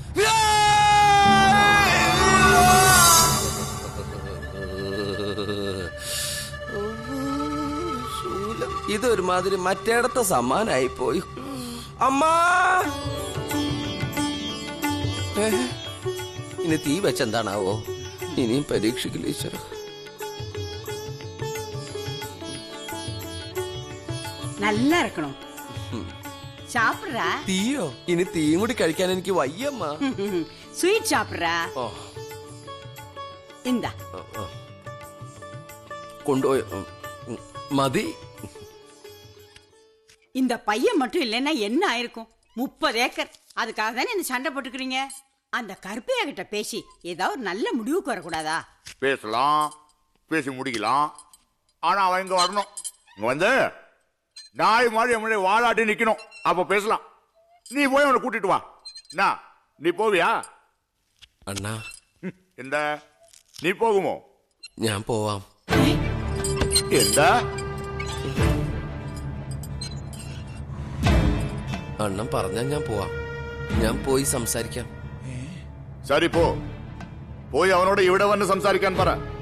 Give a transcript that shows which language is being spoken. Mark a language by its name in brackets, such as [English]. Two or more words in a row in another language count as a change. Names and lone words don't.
[Malayalam] ഇതൊരുമാതിരി മറ്റേടത്തെ സമ്മാനായി പോയി. അമ്മാ, ഇനി തീ വെച്ചെന്താണാവോ? ഇനിയും പരീക്ഷിക്കില്ല ഈശ്വര. [Tamil] நல்லா இருக்கணும். சாப்பிடுறா? [Malayalam] തീയോ? ഇനി തീയും കൂടി കഴിക്കാൻ എനിക്ക് വയ്യമ്മ. [Tamil] ஸ்வீட் சாப்பிடுறா? ഓ, இந்தா. [Malayalam] കൊണ്ടുപോയി മതി. [Tamil] இந்த பையன் மட்டும் இல்லைன்னா என்ன ஆயிருக்கும்? 30 ஏக்கர். அதுக்காக தானே என்ன சண்டை போட்டுக்கிறீங்க? அந்த கருப்பையா கிட்ட பேசி ஏதாவது ஒரு நல்ல முடிவுக்கு வரக்கூடாதா? பேசலாம், பேசி முடிக்கலாம். ஆனா அவன் இங்க வரணும். இங்க வந்து நாய் மாதிரி நம்மளே வாழாட்டி நிக்கணும். அப்ப பேசலாம். நீ போய் அவனை கூட்டிட்டு வா. என்ன, நீ போவியா? [Malayalam] അണ്ണാ എന്താ നീ പോകുമോ? ഞാൻ പോവാം. എന്താ? അണ്ണൻ പറഞ്ഞാ ഞാൻ പോവാം. ഞാൻ പോയി സംസാരിക്കാം. ശരി പോയി അവനോട് ഇവിടെ വന്ന് സംസാരിക്കാൻ പറ.